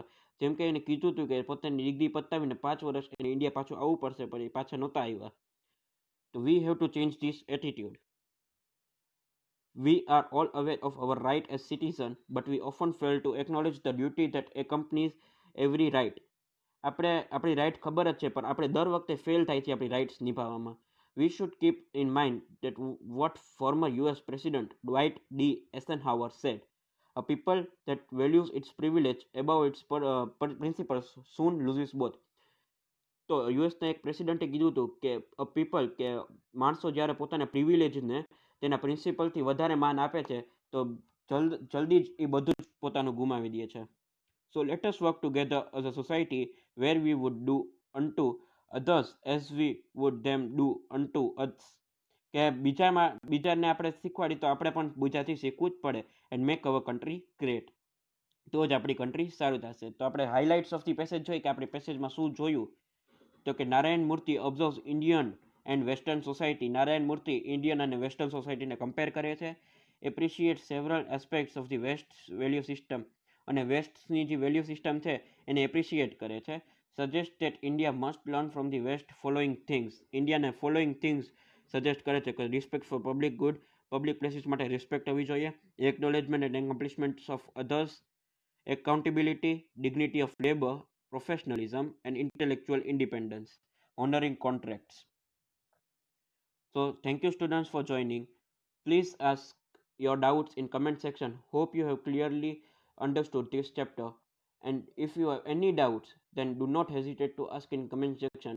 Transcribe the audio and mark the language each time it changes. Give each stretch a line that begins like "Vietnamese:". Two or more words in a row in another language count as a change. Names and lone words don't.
Gujarati: જેમ કે એને કીધું હતું કે પોતાની ડિગ્રી પતાવીને 5 વર્ષ એને ઇન્ડિયા પાછું આવવું પડશે, પણ એ પાછા નહોતા આવ્યા.
English: તો we have to change this attitude. We are all aware of our right as citizen, but we often fail to acknowledge the duty that accompanies every right.
Gujarati: આપણે આપણી રાઇટ ખબર જ છે પણ આપણે દર વખતે ફેલ થાય છે આપણી રાઇટ્સ નિભાવવામાં.
English: We should keep in mind that what former US President Dwight D. Eisenhower said, a people that values its privilege above its principles soon loses both.
Gujarati: તો યુએસના એક પ્રેસિડેન્ટે કીધું હતું કે કે માણસો જ્યારે પોતાના પ્રિવિલેજને તેના પ્રિન્સિપલથી વધારે માન આપે છે તો જલ્દી જ એ બધું જ પોતાનું ગુમાવી દે છે.
English: So let us work together as a society where we would do unto others as we would them do unto us.
Gujarati: કે બીજાને આપણે શીખવાડી તો આપણે પણ બીજાથી શીખવું જ પડે
English: and make our country great.
Gujarati: તો જ આપણી કન્ટ્રી સારું થશે. તો આપણે
English: highlights of the passage
Gujarati: જોઈએ કે આપણે પેસેજમાં શું જોયું. તો કે નારાયણ મૂર્તિ
English: observes Indian and western society.
Gujarati: નારાયણ મૂર્તિ ઇન્ડિયન અને વેસ્ટર્ન સોસાયટીને કમ્પેર કરે છે.
English: appreciate several aspects of the west value system.
Gujarati: અને વેસ્ટની જે
English: value system
Gujarati: છે એને એપ્રિશિએટ કરે છે.
English: suggest that India must learn from the west following things.
Gujarati: ઇન્ડિયાને
English: following things
Gujarati: સજેસ્ટ કરે છે કે
English: respect for public good. public places
Gujarati: માટે રિસ્પેક્ટ હોવી જોઈએ.
English: acknowledgement and accomplishments of others. accountability, dignity of labor, professionalism, and intellectual independence, honoring contracts. So thank you students for joining. Please ask your doubts in comment section. Hope you have clearly understood this chapter. And if you have any doubts, then do not hesitate to ask in comment section.